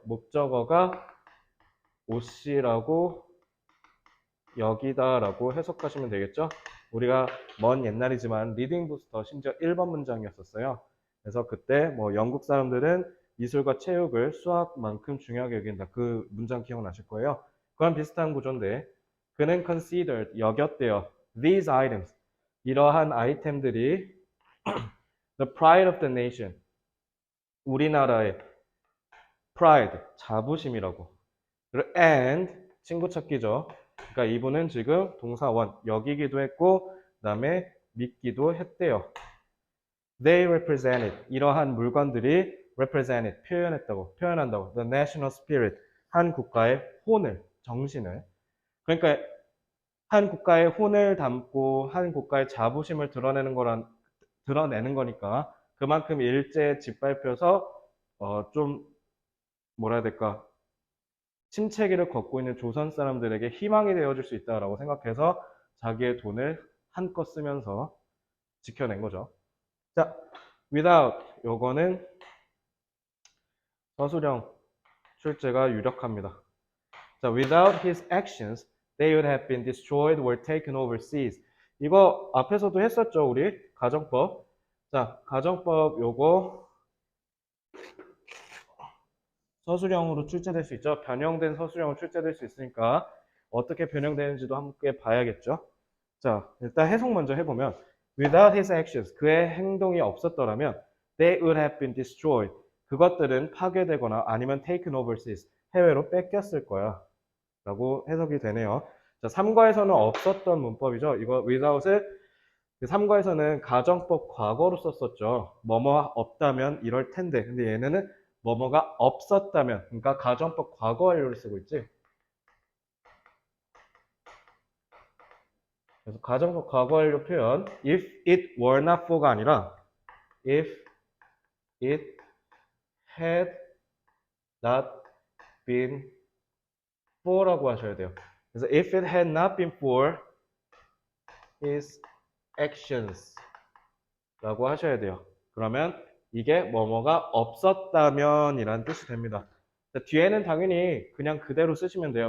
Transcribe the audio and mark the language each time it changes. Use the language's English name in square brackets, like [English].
[Korean] 목적어가 옷이라고 여기다라고 해석하시면 되겠죠. 우리가 먼 옛날이지만 리딩 부스터 심지어 1번 문장이었었어요. 그래서 그때 뭐 영국 사람들은 미술과 체육을 수학만큼 중요하게 여긴다. 그 문장 기억나실 거예요. 그런 비슷한 구조인데 그는 [English] considered, [Korean] 여겼대요. [English] These items, [Korean] 이러한 아이템들이 [English] the pride of the nation, [Korean] 우리나라의 [English] pride, [Korean] 자부심이라고. and, 친구 찾기죠. 그러니까 이분은 지금 동사원, 여기기도 했고 그 다음에 믿기도 했대요. [English] They represented, [Korean] 이러한 물건들이 [English] represented, [Korean] 표현한다고. [English] The national spirit, [Korean] 한 국가의 혼을, 정신을. 그러니까 한 국가의 혼을 담고 한 국가의 자부심을 드러내는 거니까 그만큼 일제에 짓밟혀서 좀 뭐라 해야 될까? 침체기를 걷고 있는 조선 사람들에게 희망이 되어줄 수 있다라고 생각해서 자기의 돈을 한껏 쓰면서 지켜낸 거죠. 자, without, 요거는 서술형 출제가 유력합니다. [English] 자, without his actions, they would have been destroyed or taken overseas. [Korean] 이거 앞에서도 했었죠, 우리 가정법. 자, 가정법 요거 서술형으로 출제될 수 있죠. 변형된 서술형으로 출제될 수 있으니까 어떻게 변형되는지도 함께 봐야겠죠. 자, 일단 해석 먼저 해보면 [English] without his actions, [Korean] 그의 행동이 없었더라면 [English] they would have been destroyed. [Korean] 그것들은 파괴되거나 아니면 [English] taken overseas, [Korean] 해외로 뺏겼을 거야 라고 해석이 되네요. 자, 3과에서는 없었던 문법이죠. 이거 without을 3과에서는 가정법 과거로 썼었죠. 뭐뭐 없다면 이럴 텐데. 근데 얘네는 뭐뭐가 없었다면, 그러니까 가정법 과거 완료를 쓰고 있지. 그래서 가정법 과거 완료 표현 [English] if it were not for [Korean] 가 아니라 [English] if it had not been for [Korean] 라고 하셔야 돼요. 그래서 [English] if it had not been for his actions [Korean] 라고 하셔야 돼요. 그러면 이게 뭐뭐가 없었다면 이란 뜻이 됩니다. 자, 뒤에는 당연히 그냥 그대로 쓰시면 돼요.